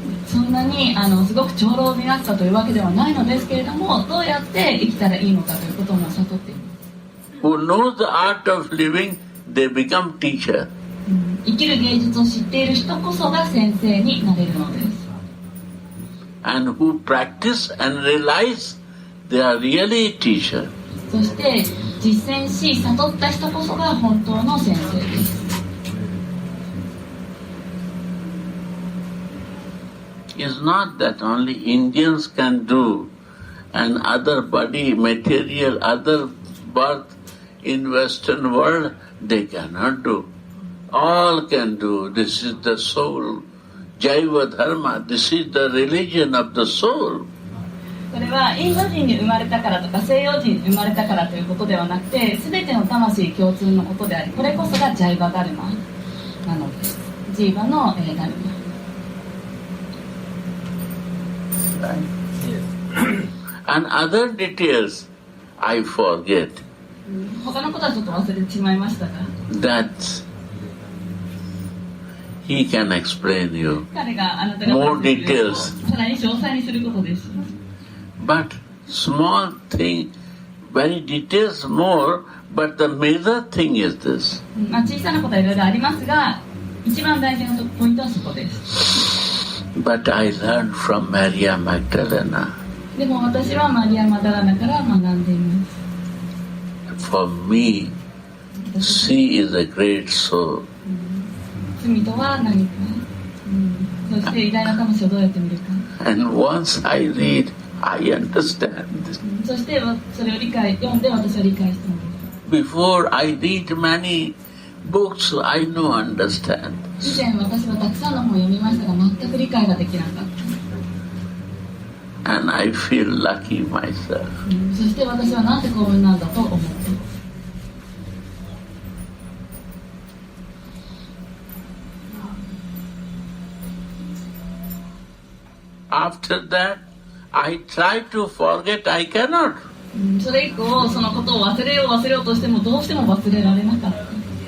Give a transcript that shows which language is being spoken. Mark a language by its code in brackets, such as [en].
[ja] そんなにすごく長老になったというわけではないのですけれども、どうやって生きたらいいのかということも悟っています。 [en] Who knows the art of living, they become teacher. [ja] 生きる芸術を知っている人こそが先生になれるのです。 [en] And who practice and realize they are really a teacher. [ja] そして実践し悟った人こそが本当の先生です。 [en] It's not that only Indians can do and other body, material, other birth in Western world, they cannot do. All can do. This is the soul. Jaiva Dharma. This is the religion of the soul. [ja] これはインド人に生まれたからとか西洋人に生まれたからということではなくて、全ての魂共通のことであり、これこそがジャイバダルマなのです。ジーバの、ダルマ。 [en] And other details I forget. [ja] 他のことはちょっと忘れてしまいましたが。 [en] That he can explain you [ja] 彼があなたが [en] more details. [ja] さらに詳細にすることです。 [en] But small thing, very details more, but the major thing is this. [ja] 小さなことはいろいろありますが、一番大事なポイントはそこです。 [en] But I learned from Maria Magdalena. [ja] でも私はマリア・マダラナから学んでいます。 [en] For me, she is a great soul. [ja] 罪とは何か、そして偉大な魂をどうやって見るか。 [en] And once I read, I understand this. [ja] そしてそれを読んで私は理解したのです。 [en] Before I read many books, I no understand. [ja] 以前私はたくさんの本を読みましたが全く理解ができなかった。 [en] And I feel lucky myself. [ja] そして私はなんて幸運なんだと思っています。 [en] after that, I try to forget, I cannot. [ja] それ以降そのことを忘れようとしてもどうしても忘れられなかった。